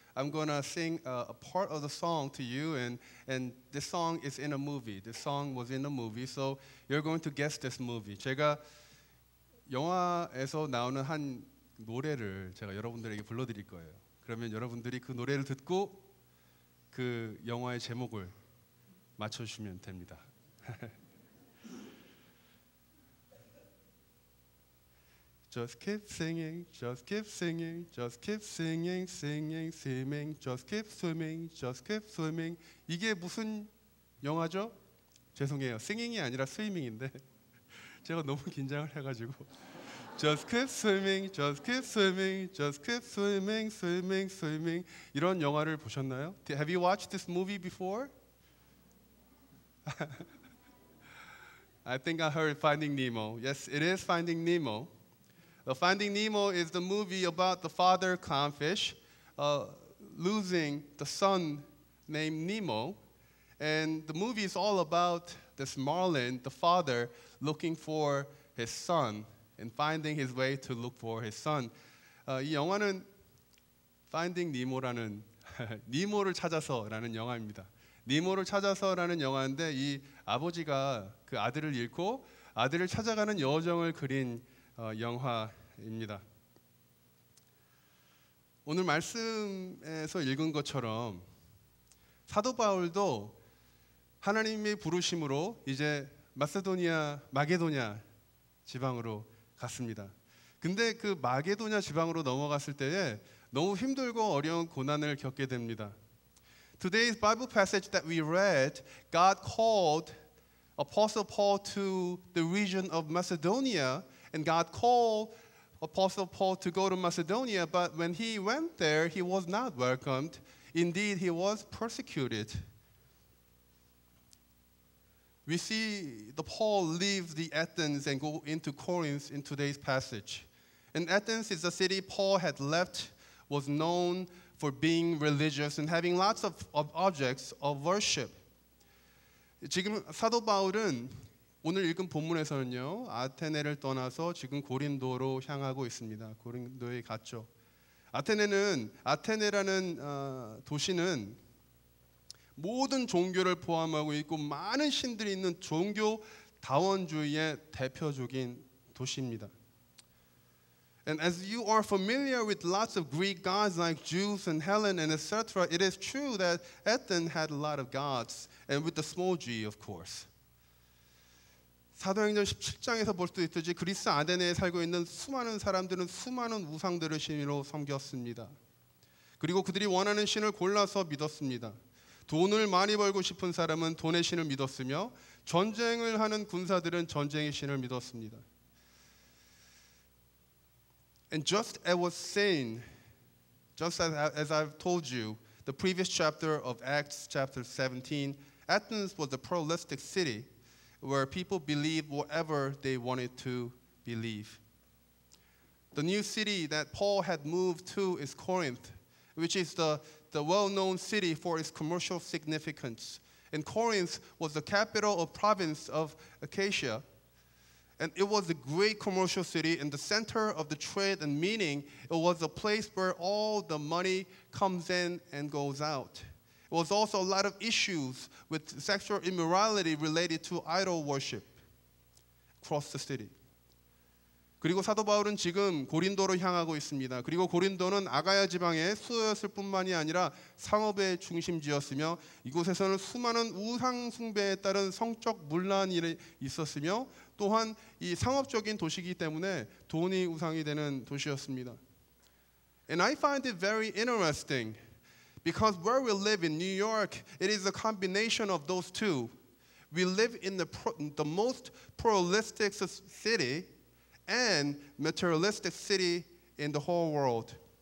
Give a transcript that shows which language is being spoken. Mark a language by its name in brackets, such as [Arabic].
[English] I'm gonna sing a part of the song to you, and this song is in a movie. This song was in a movie, so you're going to guess this movie. [Korean] 제가 영화에서 나오는 한 노래를 제가 여러분들에게 불러드릴 거예요. 그러면 여러분들이 그 노래를 듣고 그 영화의 제목을 맞춰주시면 됩니다. [English] Just keep singing, just keep singing, just keep singing, singing, swimming, just keep swimming, just keep swimming. [Korean] 이게 무슨 영화죠? 죄송해요. singing이 아니라 swimming인데 제가 너무 긴장을 해가지고 [English] Just keep swimming, just keep swimming, just keep swimming, swimming, swimming. [Korean] 이런 영화를 보셨나요? [English] Have you watched this movie before? I think I heard Finding Nemo. Yes, it is Finding Nemo. Finding Nemo is the movie about the father clownfish losing the son named Nemo. And the movie is all about this marlin, the father, looking for his son and finding his way to look for his son. [Korean] 이 영화는 Finding Nemo라는 니모를 찾아서라는 영화입니다. 니모를 찾아서라는 영화인데 이 아버지가 그 아들을 잃고 아들을 찾아가는 여정을 그린 영화입니다. 오늘 말씀에서 읽은 것처럼 사도 바울도 하나님의 부르심으로 이제 마게도냐 지방으로 갔습니다. 근데 그 마게도냐 지방으로 넘어갔을 때에 너무 힘들고 어려운 고난을 겪게 됩니다. [English] Today's Bible passage that we read, God called Apostle Paul to the region of Macedonia, and God called Apostle Paul to go to Macedonia, but when he went there, he was not welcomed. Indeed, he was persecuted. We see the Paul leave the Athens and go into Corinth in today's passage. And Athens is a city Paul had left, was known for being religious and having lots of objects of worship. [Korean] 지금 사도 바울은 오늘 읽은 본문에서는요, 아테네를 떠나서 지금 고린도로 향하고 있습니다. 고린도에 갔죠. 아테네라는 도시는 모든 종교를 포함하고 있고 많은 신들이 있는 종교 다원주의의 대표적인 도시입니다. [English] And as you are familiar with lots of Greek gods like Zeus and Helen and etc., it is true that Athens had a lot of gods, and with the small g, of course. [Korean] 사도행전 17장에서 볼 수 있듯이 그리스 아테네에 살고 있는 수많은 사람들은 수많은 우상들을 신으로 섬겼습니다. 그리고 그들이 원하는 신을 골라서 믿었습니다. 돈을 많이 벌고 싶은 사람은 돈의 신을 믿었으며 전쟁을 하는 군사들은 전쟁의 신을 믿었습니다. [English] And just as was saying, just as I've told you, the previous chapter of Acts chapter 17, Athens was a pluralistic city where people believed whatever they wanted to believe. The new city that Paul had moved to is Corinth, which is the well-known city for its commercial significance. And Corinth was the capital of province of Achaia. And it was a great commercial city in the center of the trade and meaning. It was a place where all the money comes in and goes out. It was also a lot of issues with sexual immorality related to idol worship across the city. [Korean] 그리고 사도 바울은 지금 고린도로 향하고 있습니다. 그리고 고린도는 아가야 지방의 수도였을 뿐만이 아니라 상업의 중심지였으며 이곳에서는 수많은 우상 숭배에 따른 성적 문란이 있었으며 또한 이 상업적인 도시이기 때문에 돈이 우상이 되는 도시였습니다. [English] And I find it very interesting because where we live in New York, it is a combination of those two. We live in the most pluralistic city and materialistic city in the whole world.